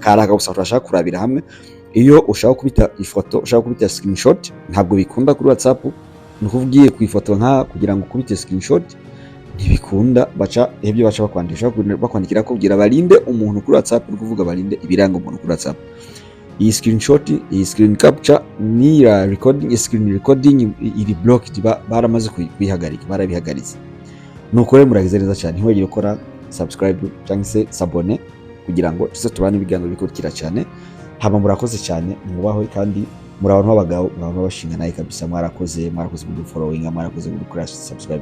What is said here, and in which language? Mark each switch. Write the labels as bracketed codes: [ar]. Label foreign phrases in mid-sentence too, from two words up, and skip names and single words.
[rn] Karaga gusa turashaka kurabira hamwe. Iyo ushaka kubita ifoto, ushaka kubita screenshot ntabwo bikunda kuri WhatsApp. Ni kuvugiye ku ifoto nka kugira ngo kubite screenshot ntibikunda, baca bakwandikira ko kugira barinde umuntu kuri WhatsApp. Ni kuvuga barinde ibiranga umuntu kuri WhatsApp. Iyi screenshot, iyi [en] screen capture [rn] ni [en] screen recording [rn] iri blocked, baramaze kuyihagarika, barabihagaritse. Nuko rero muragize neza cyane, ntiwagire gukora subscribe cyangwa se s'abonner kugira ngo tuze tubane ibiganiro bikurikira cyane. Haba murakoze cyane, mubaho kandi muri abantu b'abagabo mwaba bashinga naye kabisa. Mwarakoze mu following, mwarakoze mu kuri subscribe.